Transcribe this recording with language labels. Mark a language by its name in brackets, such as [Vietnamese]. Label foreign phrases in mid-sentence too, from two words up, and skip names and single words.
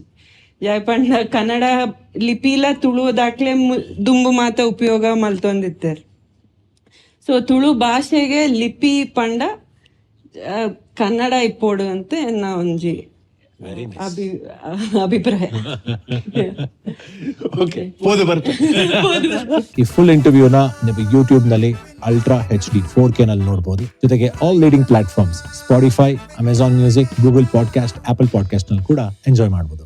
[Tulu] ಜಾಯಪಂಡ ಕನ್ನಡ ಲಿಪಿಲ ತುಳು ದಾಟ್ಲೆ ದುಂಬು ಮಾತ ಉಪಯೋಗ ಮಲ್ತೊಂದಿತ್ತಾರೆ. ಸೊ ತುಳು ಭಾಷೆಗೆ ಲಿಪಿ ಪಂಡ ಕನ್ನಡ ಇಪ್ಪೋಡು ಅಂತ ನಾ ಒಂಜಿ ಅಭಿಪ್ರಾಯ. [Kannada] ಈ ಫುಲ್ ಇಂಟರ್ವ್ಯೂನ ನೀವು ಯೂಟ್ಯೂಬ್ ನಲ್ಲಿ ಅಲ್ಟ್ರಾ HD 4K ನಲ್ಲಿ ನೋಡಬಹುದು. ಜೊತೆಗೆ [English] all leading platforms [Kannada] ಸ್ಪಾಟಿಫೈ, ಅಮೆಜಾನ್ ಮ್ಯೂಸಿಕ್, ಗೂಗಲ್ ಪಾಡ್ಕಾಸ್ಟ್, ಆಪಲ್ ಪಾಡ್ಕಾಸ್ಟ್ ನಲ್ಲಿ ಕೂಡ ಎಂಜಾಯ್ ಮಾಡಬಹುದು.